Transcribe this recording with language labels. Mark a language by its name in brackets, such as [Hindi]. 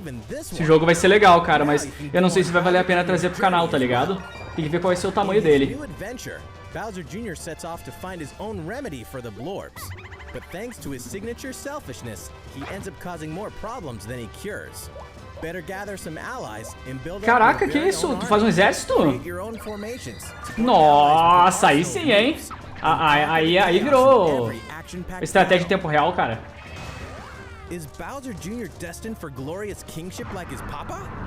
[Portuguese] Esse jogo vai ser legal, cara, mas eu não sei se vai valer a pena trazer pro canal, tá ligado? Tem que ver qual vai ser o tamanho dele. [English] Bowser Jr. sets off to find his own remedy for the Blorbs. But thanks to his signature selfishness, he ends up causing more problems than he cures. Better gather some allies and build up. [Portuguese] Caraca, que isso? Tu faz um exército? Nossa, aí sim, hein? Aí virou estratégia em tempo real, cara. [English] Is Bowser Jr. destined for glorious kingship like his papa?